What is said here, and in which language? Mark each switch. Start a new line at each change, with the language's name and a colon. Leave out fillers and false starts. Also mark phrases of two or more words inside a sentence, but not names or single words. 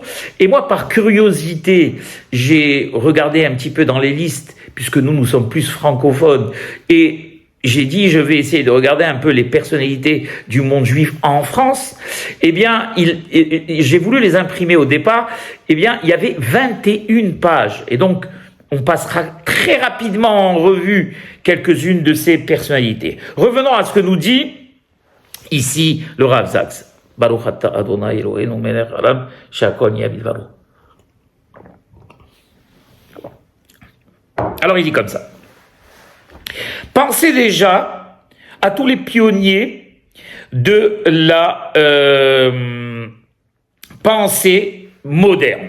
French: Et moi, par curiosité, j'ai regardé un petit peu dans les listes, puisque nous sommes plus francophones, et j'ai dit, je vais essayer de regarder un peu les personnalités du monde juif en France. Eh bien, j'ai voulu les imprimer au départ. Eh bien, il y avait 21 pages. Et donc, on passera très rapidement en revue quelques-unes de ces personnalités. Revenons à ce que nous dit ici le Rav Zaks.
Hebrew: ברוך אתה ה׳ אלוהינו מלך העולם שהכל נהיה בדברו.
French: Alors il dit comme ça. Pensez déjà à tous les pionniers de la pensée moderne.